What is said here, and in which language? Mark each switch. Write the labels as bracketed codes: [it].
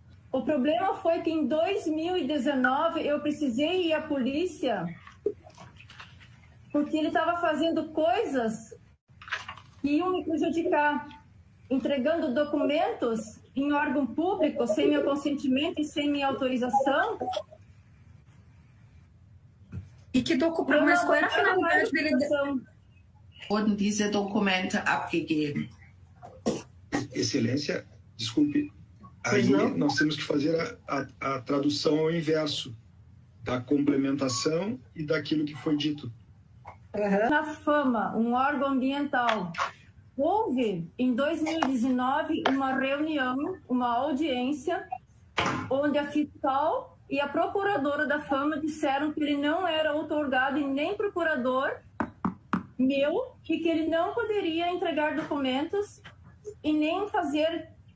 [pt] O problema foi que em 2019 eu precisei ir à polícia porque ele estava fazendo coisas que iam me prejudicar, entregando documentos em órgão público sem meu consentimento e sem minha autorização. E que documento? Mas qual era a finalidade dele? [de] Wurden diese Dokumente abgegeben? [pt] Excelência, desculpe, aí nós temos que fazer a tradução ao inverso da complementação e daquilo que foi dito. Na Fama, um órgão ambiental, houve em 2019 uma reunião, uma audiência, onde a fiscal e a procuradora da Fama disseram que ele não era outorgado e nem procurador meu, e que ele não poderia entregar documentos e nem fazer